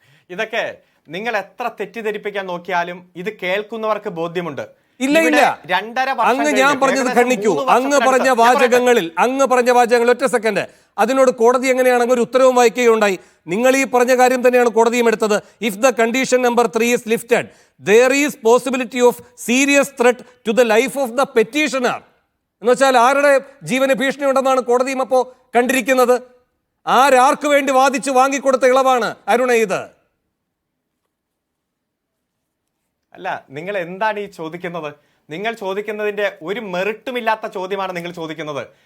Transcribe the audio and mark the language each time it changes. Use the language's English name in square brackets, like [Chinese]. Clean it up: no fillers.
[Malayalam] ഇതൊക്കെ നിങ്ങൾ എത്ര തെറ്റിദ്ധരിപ്പിക്കാൻ നോക്കിയാലും ഇത് കേൾക്കുന്നവർക്ക് ബോധ്യമുണ്ട്. ഇല്ല, അങ്ങ് ഞാൻ പറഞ്ഞത് ഖണ്ഡിക്കൂ. അങ്ങ് പറഞ്ഞ വാചകങ്ങളിൽ ഒറ്റ സെക്കൻഡ്, അതിനോട് കോടതി എങ്ങനെയാണെങ്കിൽ ഒരു ഉത്തരവും വായിക്കുകയുണ്ടായി. നിങ്ങൾ ഈ പറഞ്ഞ കാര്യം തന്നെയാണ് കോടതിയും എടുത്തത്. [English] If the condition number 3 is lifted, there is possibility of serious threat to the life of the petitioner. [Malayalam] എന്ന് വെച്ചാൽ ആരുടെ ജീവന് ഭീഷണി ഉണ്ടെന്നാണ് കോടതിയും അപ്പോൾ കണ്ടിരിക്കുന്നത്. ആർക്ക് വേണ്ടി വാദിച്ച് വാങ്ങിക്കൊടുത്ത ഇളവാണ് അരുണ ഇത്? അല്ല, നിങ്ങൾ എന്താണ് ഈ ചോദിക്കുന്നത്? നിങ്ങൾ ചോദിക്കുന്നതിന്റെ ഒരു മെറിറ്റുമില്ലാത്ത ചോദ്യമാണ് നിങ്ങൾ ചോദിക്കുന്നത്.